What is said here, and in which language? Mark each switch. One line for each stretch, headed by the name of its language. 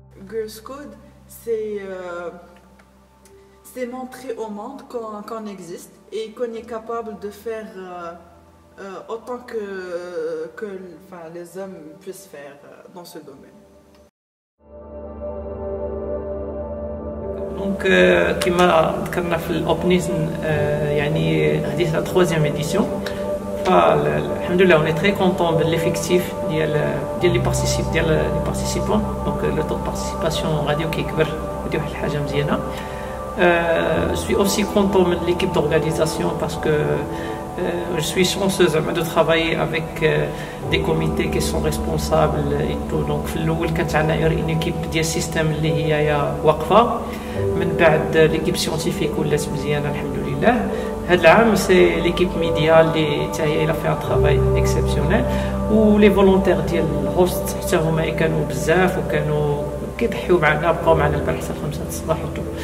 French: Girls Code, c'est montrer au monde qu'on existe et qu'on est capable de faire autant que les hommes puissent faire dans ce domaine. Donc,
Arabic: كما ذكرنا في الاوبنيزم يعني هذه لا 3e édition. فالحمد لله
French: on est très content de l'effectif ديال لي بارتيسيبون دونك لو طو بارتيسيباسيون غادي كيكبر
Arabic: هذه واحد الحاجه مزيانه.
French: Je suis aussi content de l'équipe d'organisation parce que Je suis chanceuse de travailler avec des comités qui sont responsables et tout. Donc
Arabic: في الأول كانت عندنا
French: une équipe
Arabic: ديال السيستم اللي هي واقفة. من بعد ليكيب سيونتيفيك ولات مزيانة الحمد لله. هذا العام سي ليكيب ميديا اللي حتى هي فيها
French: ان ترافاي اكسبسيونيل
Arabic: ولي فولونتير ديال الهوست حتى هما كانوا بزاف وكانوا كيضحيو معنا بقاو معنا البارح حتى 5 الصباح وتو.